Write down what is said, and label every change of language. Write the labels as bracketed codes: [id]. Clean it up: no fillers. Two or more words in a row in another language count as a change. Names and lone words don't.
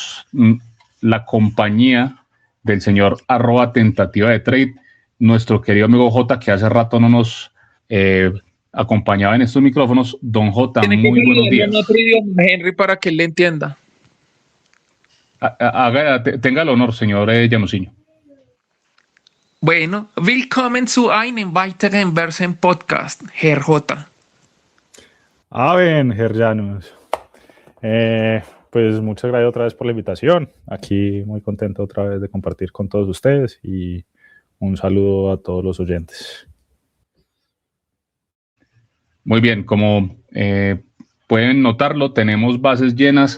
[es] Tenemos la compañía del señor @tentativa de trade, nuestro querido amigo J, que hace rato no nos acompañaba en estos micrófonos. Don J, Tiene muy que buenos días. en otro idioma, Henry, para que él le entienda. Tenga el honor, señor Llanusiño. Bueno, [de] willkommen zu einem weiteren Börsen-Podcast, Herr J. Aben, Herr Janus. [es] Pues muchas gracias otra vez por la invitación. Aquí muy contento otra vez de compartir con todos ustedes y un saludo a todos los oyentes. Muy bien, como pueden notarlo, tenemos bases llenas.